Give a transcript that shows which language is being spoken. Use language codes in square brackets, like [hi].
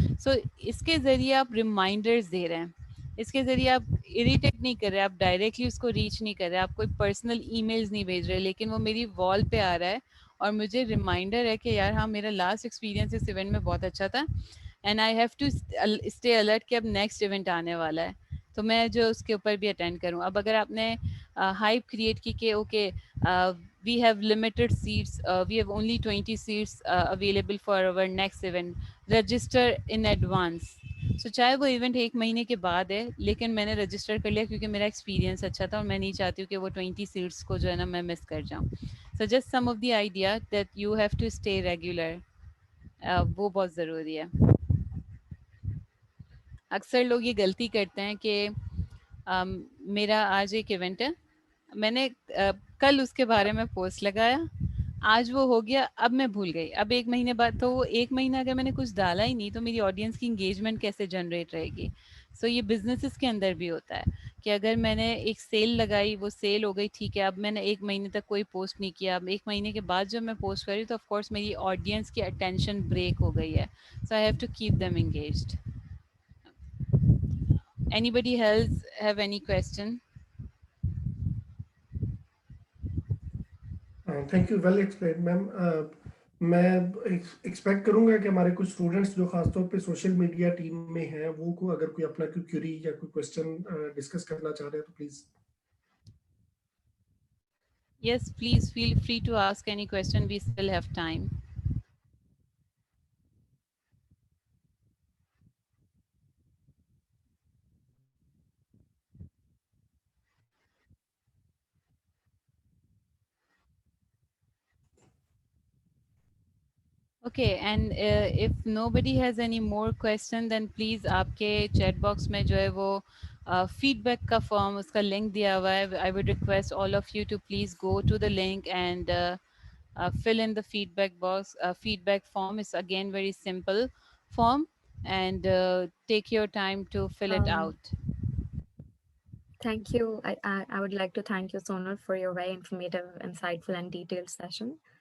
[ur] سو اس کے ذریعے آپ ریمائنڈرز دے رہے ہیں, اس کے ذریعے آپ اریٹیٹ نہیں کر رہے, آپ ڈائریکٹلی اس کو ریچ نہیں کر رہے, آپ کوئی پرسنل ای میلز نہیں بھیج رہے, لیکن وہ میری وال پہ آ رہا ہے اور مجھے ریمائنڈر ہے کہ یار ہاں میرا لاسٹ ایکسپیرینس اس ایونٹ میں بہت اچھا تھا, [en] and I have to stay alert [ur] کہ اب نیکسٹ ایونٹ آنے والا ہے, تو میں جو اس کے اوپر بھی اٹینڈ کروں. اب اگر آپ نے ہائپ کریٹ کی کہ okay [en] we have limited seats, we have only 20 seats available for our next event, register in advance. [ur] So چاہے وہ ایونٹ 1 مہینے کے بعد ہے, لیکن میں نے رجسٹر کر لیا کیونکہ میرا ایکسپیرینس اچھا تھا اور میں نہیں چاہتی ہوں کہ وہ 20 سیٹس کو جو ہے نا میں مس کر جاؤں. [en] So just some of the idea that you have to stay regular, [ur] وہ بہت ضروری ہے. اکثر لوگ یہ غلطی کرتے ہیں کہ میرا آج ایک ایونٹ ہے, میں نے کل اس کے بارے میں پوسٹ لگایا, آج وہ ہو گیا, اب میں بھول گئی, اب 1 مہینے بعد, تو وہ 1 مہینہ اگر میں نے کچھ ڈالا ہی نہیں تو میری آڈینس کی انگیجمنٹ کیسے جنریٹ رہے گی. سو یہ بزنسز کے اندر بھی ہوتا ہے کہ اگر میں نے ایک سیل لگائی, وہ سیل ہو گئی, ٹھیک ہے, اب میں نے 1 مہینے تک کوئی پوسٹ نہیں کیا, اب 1 مہینے کے بعد جب میں پوسٹ کری تو آف کورس میری آڈینس کی اٹینشن بریک ہو گئی ہے. [en] So I have to keep them engaged. Anybody else have any question? Thank you, well explained ma'am. [ur] میں ایکسپیکٹ کروں گا کہ ہمارے کچھ اسٹوڈنٹس جو خاص طور پہ سوشل میڈیا ٹیم میں ہیں وہ کو اگر کوئی اپنا کوئی کیوری یا کوئی کوشچن ڈسکس کرنا چاہ رہے ہیں تو please. [en] Yes, please feel free to ask any question. We still have time. Okay, and if nobody has any more question, then please [ur] آپ کے چیٹ باکس میں جو ہے وہ فیڈ بیک کا فارم, اس کا لنک دیا ہوا ہے. [en] I would request all of you to please go to the link and fill in the feedback box. Feedback form is again very simple form, and take your time to fill it Um, out. Thank you. I would like to thank you, Sonal, for your very informative, insightful, and detailed session.